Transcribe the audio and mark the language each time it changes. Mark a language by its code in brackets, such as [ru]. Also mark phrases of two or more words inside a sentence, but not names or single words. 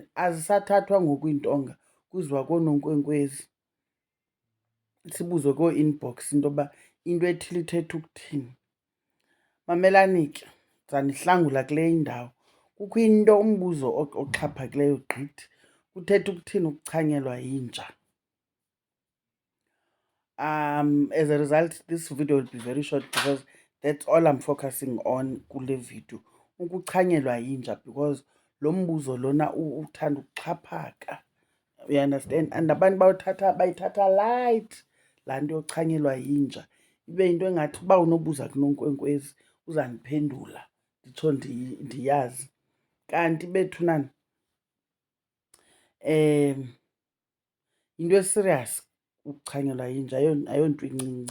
[xh] Azisathathwa ngoku iintonga, kuziwa koononkwenkwezi, sibuzwe koo-inbox into yoba into ethile ithetha ukuthini. Mamelani ke, ndizanihlangula kule indawo. Kukho into, umbuzo oxhaphakileyo gqithi. Kuthetha ukuthini ukuchanyelwa yinja? [en] As a result, this video will be very short because that's all I'm focusing on [xh] kule video. Ukuchanyelwa yinja, because lo mbuzo lona uthanda ukuxhaphaka. [en] You understand? [xh] And abantu bayithatha light laa nto yochanyelwa yinja. Ibe yinto engathi uba unobuza kunonkwenkwezi uzandiphendula, nditsho ndiyazi. Kanti bethunana, yinto eserious ukuchanyelwa yinja, ayonto incinci.